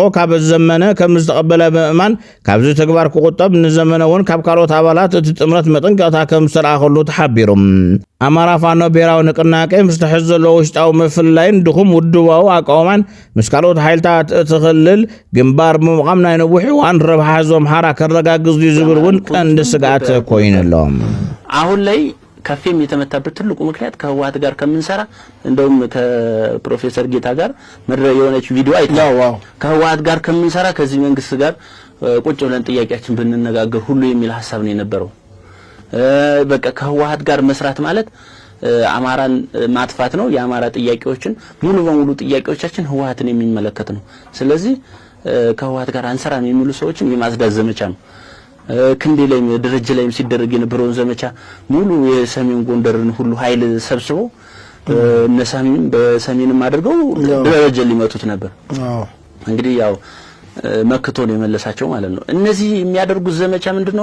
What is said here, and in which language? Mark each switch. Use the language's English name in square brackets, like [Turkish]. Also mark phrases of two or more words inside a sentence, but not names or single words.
[Tigrinya] ካብ ዘመነ ከም ዝተቐበለ ምእማን ካብዚ ተግባር ክቁጠብ ንዘመነ እውን ካብ ካልኦት ኣባላት እቲ ጥምረት መጠንቀቕታ ከም ዝተለኣኸሉ ተሓቢሩ ኣማራ ፋኖ ብሄራዊ ንቅናቄ ምስ ትሕዝ ዘለዎ ውሽጣዊ ምፍልላይን ድኹም ውድባዊ ኣቃውማን ምስ ካልኦት ሓይልታት እቲ ክልል ግንባር ብምዃም ናይ ነዊሕ እዋን ረብሓ ህዝቢ ኣምሓራ ከረጋግዝ ዝብል እውን ቀንዲ ስጋት ኮይኑሎም [Amharic] አሁን ላይ ከፌም የተመታበት ትልቁ ምክንያት ከህወሓት ጋር ከምንሰራ እንደውም ከፕሮፌሰር ጌታ ጋር የሆነች ቪዲዮ አይተናል ከህወሓት ጋር ከምንሰራ ከዚህ መንግስት ጋር ቁጭ ብለን ጥያቄያችን ብንነጋገር ሁሉ የሚል ሐሳብ ነው የነበረው በቃ ከህወሓት ጋር መስራት ማለት አማራን ማጥፋት ነው። የአማራ ጥያቄዎችን ሙሉ በሙሉ ጥያቄዎቻችን ህወሓትን የሚመለከት ነው። ስለዚህ ከህወሓት ጋር አንሰራም የሚሉ ሰዎችን የማጽዳት ዘመቻ ነው። ክንዴ ላይም ደረጃ ላይም ሲደረግ የነበረውን ዘመቻ ሙሉ የሰሜን ጎንደርን ሁሉ ኃይል ሰብስበው እነሳሚም በሰሜንም አድርገው ደረጃ ሊመቱት ነበር። እንግዲህ ያው መክቶ ነው የመለሳቸው ማለት ነው። እነዚህ የሚያደርጉት ዘመቻ ምንድነው?